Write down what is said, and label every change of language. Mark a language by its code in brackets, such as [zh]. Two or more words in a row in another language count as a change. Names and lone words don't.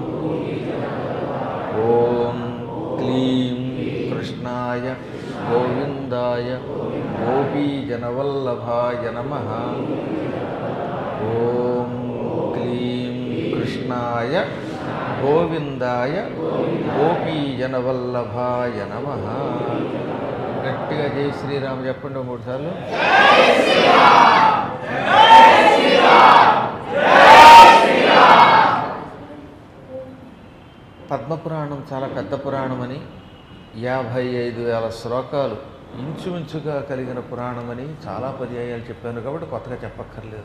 [sa] ॐ क्लीं कृष्णाय गोविन्दाय गोपीजनवल्लभाय नमः। ॐ क्लीं कृष्णाय गोविन्दाय गोपीजनवल्लभाय नमः। [te] గట్టిగా జై శ్రీరామ్ చెప్పండి 3 సార్లు. పద్మపురాణం చాలా పెద్ద పురాణమని 55,000 శ్లోకాలు ఇంచుమించుగా కలిగిన పురాణమని చాలా పర్యాయాలు చెప్పాను కాబట్టి కొత్తగా చెప్పక్కర్లేదు.